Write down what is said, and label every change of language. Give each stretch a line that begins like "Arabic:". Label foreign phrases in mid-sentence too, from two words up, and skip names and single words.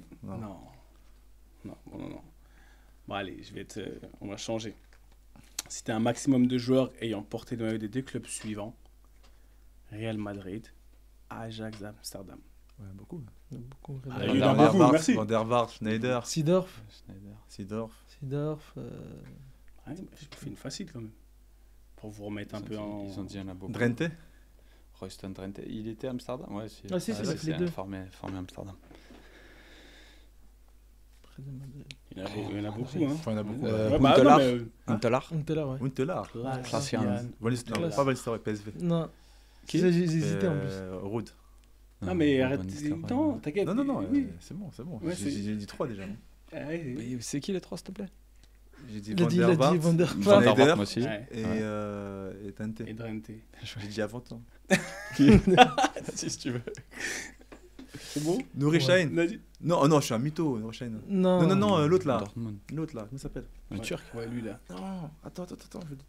French: Non. Non. Bon, allez, on va changer. C'était un maximum de joueurs ayant porté le maillot des 2 clubs suivants. Real Madrid, Ajax Amsterdam. Ouais, beaucoup. Beaucoup. Ah, il y en a beaucoup, merci. Van der Vaart, Schneider, Seedorf. Schneider. Sidorf. Ouais, j'ai fait une facile quand même. Pour vous remettre un peu Ils en... ont dit il y en a beaucoup. Drenthe. Royston Drenthe. Il était à Amsterdam? Ouais, si. Ah, si, les deux. Formé à Amsterdam. Il y en a beaucoup, hein. Enfin, il y en a beaucoup. Ouais, bah, Huntelaar. non, mais, Huntelaar. Huntelaar, ouais. Huntelaar. Klaas-Jan. Klaas. Pas Van Nistelrooy, PSV. Non. Qui J'ai hésité en plus. Ruud. Ah, mais Van arrête. Nistelrooy. Non, t'inquiète. Non, Oui. c'est bon. Ouais, J'ai dit 3 déjà. non Ah, ouais, Mais c'est qui les 3, s'il te plaît? J'ai dit Il a Van dit der Vaart, Van der Van Vaart. der Vaart, Schneider moi aussi. Ouais. et Drenthe. Et Drenthe. J'ai dit avant toi. Si tu veux. C'est bon? Nouri Sahin. Nadim? Non, oh non, je suis un mytho, Nouri Sahin. Non, Non, l'autre là. Dortmund. L'autre là, comment il s'appelle? Le Ouais, Turc. Ouais, lui là. Non, attends, je vais te